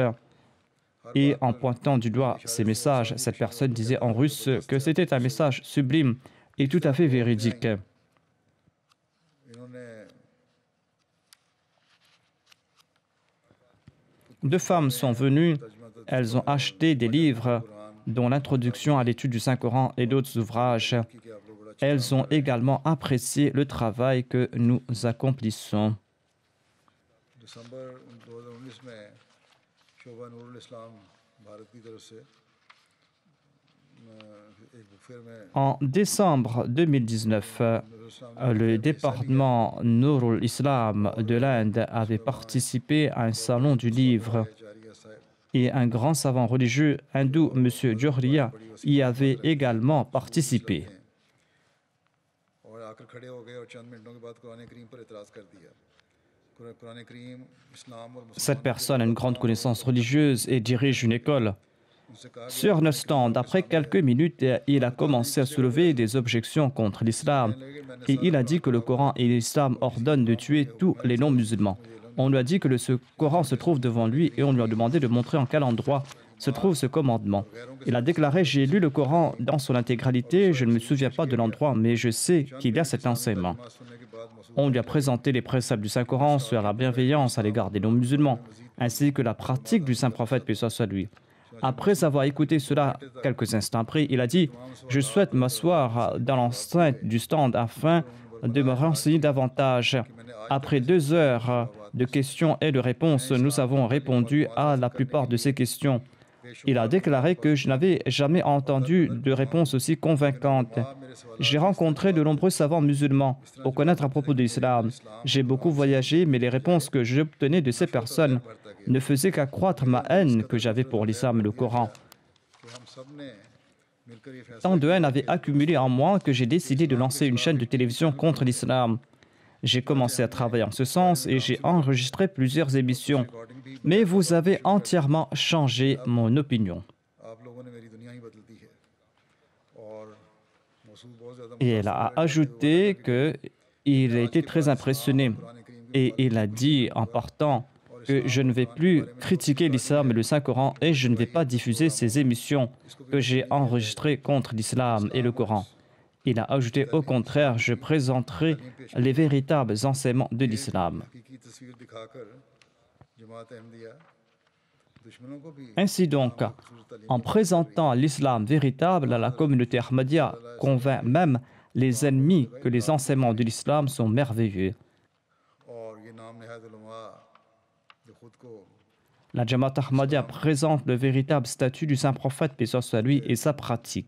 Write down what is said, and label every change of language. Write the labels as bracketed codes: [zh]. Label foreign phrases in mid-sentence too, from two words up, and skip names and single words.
[fr] Et en pointant du doigt ces messages, cette personne disait en russe que c'était un message sublime et tout à fait véridique. [ur] इन्होंने [fr] Deux femmes sont venues, elles ont acheté des livres dont l'introduction à l'étude du Saint-Coran et d'autres ouvrages. [ur] کی کہ آپ لوگ بڑا [fr] Elles ont également apprécié le travail que nous accomplissons. [ur] دسمبر 2019 میں شوبھا نورالاسلام بھارت کی طرف سے ایک [en] book fair [ur] में [fr] En décembre 2019, le département Nourul Islam de l'Inde avait participé à un salon du livre [ur] جاریہ صاحب [fr] et un grand savant religieux hindou, M. Johria, y avait également participé. [ur] اور آکر کھڑے ہو گئے اور چند منٹوں کے بعد قرآن کریم پر اعتراض کر دیا قرآن کریم اسلام اور [fr] Cette personne a une grande connaissance religieuse et dirige une école. [ur] ان سے کہا [fr] Sur notre stand, après quelques minutes, il a commencé à soulever des objections contre l'islam et il a dit que le Coran et l'islam ordonnent de tuer tous les non-musulmans. On lui a dit que ce Coran se trouve devant lui et on lui a demandé de montrer en quel endroit se trouve ce commandement. Il a déclaré: j'ai lu le Coran dans son intégralité, je ne me souviens pas de l'endroit, mais je sais qu'il y a cet enseignement. [ur] سننے کے بعد مسعود [fr] On lui a présenté les préceptes du Saint-Coran sur la bienveillance à l'égard des non-musulmans, ainsi que la pratique du Saint-Prophète, paix soit sur lui. Après avoir écouté cela quelques instants après, il a dit: je souhaite m'asseoir dans l'enceinte du stand afin de me renseigner davantage. Après 2 heures de questions et de réponses, nous avons répondu à la plupart de ces questions. Il a déclaré que je n'avais jamais entendu de réponse aussi convaincante. J'ai rencontré de nombreux savants musulmans pour connaître à propos de l'islam. J'ai beaucoup voyagé, mais les réponses que j'obtenais de ces personnes ne faisaient qu'accroître ma haine que j'avais pour l'islam et le Coran. [ur] کہ ہم سب نے مل کر یہ فیصلہ [fr] Tant de haine avait accumulé en moi que j'ai décidé de lancer une chaîne de télévision contre l'islam. J'ai commencé à travailler en ce sens et j'ai enregistré plusieurs émissions. [ur] ریکارڈنگ بھی [fr] Mais vous avez entièrement changé mon opinion. [ur] آپ لوگوں نے میری دنیا ہی بدل دی ہے اور مسعود بہت زیادہ [fr] Et elle a ajouté qu'il a été très impressionné. Et il a dit en partant que je ne vais plus critiquer l'islam et le Saint-Coran et je ne vais pas diffuser ces émissions que j'ai enregistrées contre l'islam et le Coran. Il a ajouté au contraire, je présenterai les véritables enseignements de l'islam. [ur] حقیقی تصویر دکھا کر جماعت احمدیہ دشمنوں کو بھی [fr] Ainsi donc, en présentant l'islam véritable, la communauté Ahmadiyya convainc même les ennemis que les enseignements de l'islam sont merveilleux. [ur] اور یہ نام نہایت علماء جو خود کو [fr] La Jamaat Ahmadiyya présente le véritable statut du Saint-Prophète, paix soit lui, et sa pratique.